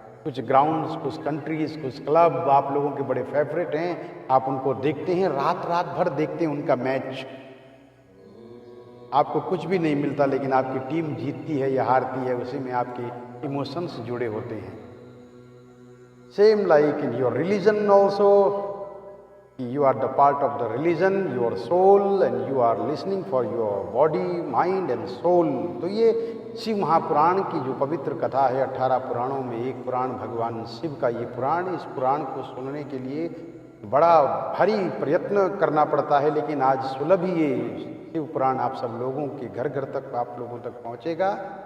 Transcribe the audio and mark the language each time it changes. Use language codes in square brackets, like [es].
[hi] कुछ ग्राउंड्स, कुछ कंट्रीज, कुछ क्लब आप लोगों के बड़े फेवरेट हैं, आप उनको देखते हैं, रात रात भर देखते हैं उनका मैच। आपको कुछ भी नहीं मिलता लेकिन आपकी टीम जीतती है या हारती है, उसी में आपके इमोशंस जुड़े होते हैं। [en] Same like in your religion also, you are the part of the religion, your soul, and you are listening for your body, mind and soul। [hi] तो ये शिव महापुराण की जो पवित्र कथा है, 18 पुराणों में एक पुराण भगवान शिव का ये पुराण। इस पुराण को सुनने के लिए बड़ा भारी प्रयत्न करना पड़ता है, लेकिन आज सुलभ ही ये शिव पुराण आप सब लोगों के घर घर तक, आप लोगों तक पहुँचेगा।